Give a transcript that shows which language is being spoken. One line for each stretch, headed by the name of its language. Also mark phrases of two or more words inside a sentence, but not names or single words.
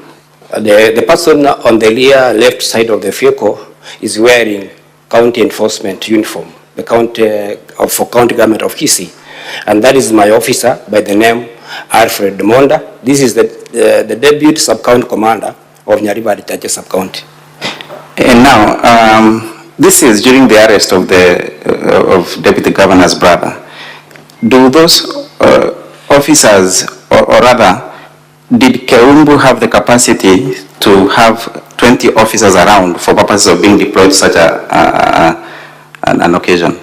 English: The person on the rear left side of the vehicle is wearing county enforcement uniform, the for county government of KISII. And that is my officer by the name Alfred Monda. This is the deputy sub-county commander of Nyaribari sub-county. And now, this is during the arrest of of deputy governor's brother. Do those officers, or rather, did Keumbu have the capacity to have 20 officers around for purposes of being deployed to such an occasion?